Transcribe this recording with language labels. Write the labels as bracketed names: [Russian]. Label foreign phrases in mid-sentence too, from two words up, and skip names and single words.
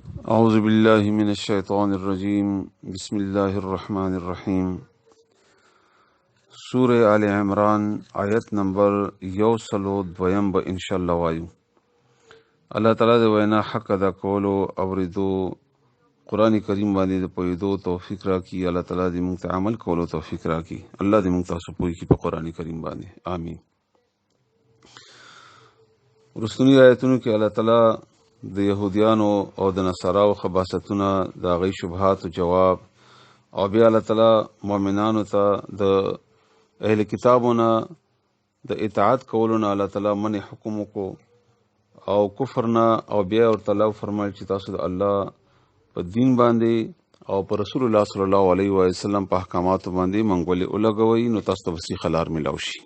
[Arabic] اعوذ باللہ من الشیطان الرجیم بسم اللہ الرحمن الرحیم سورہ آل عمران آیت نمبر 102 [Pashto] به انشاءاللہ وایو. الله تعالی د وینا حق ادا کولو اوریدو قرآن کریم باندې د پوهېدو توفیق راکړي. الله تعالی دې موږ ته عمل کولو توفیق راکړي. الله دې موږ تاسو پوه کړي په قرآن کریم باندې آمین. رسولي آیتونو کې الله تعالی د یهودیانو او د نصاراو خباثتونه د هغوی شبهاتو جواب او بیا الله تعالی مؤمنانو ته د اهل کتابونه د اطاعت کولو نه الله تعالی منع حکم وکړو او کفر نه او بیا ورته الله فرمایل چې تاسو د الله په دین باندې او په رسول الله [Arabic] صلی الله علیه وسلم [Pashto] په احکاماتو باندې منګولې ولګوئ نو تاسو ته وسیخ لار ملاو شي.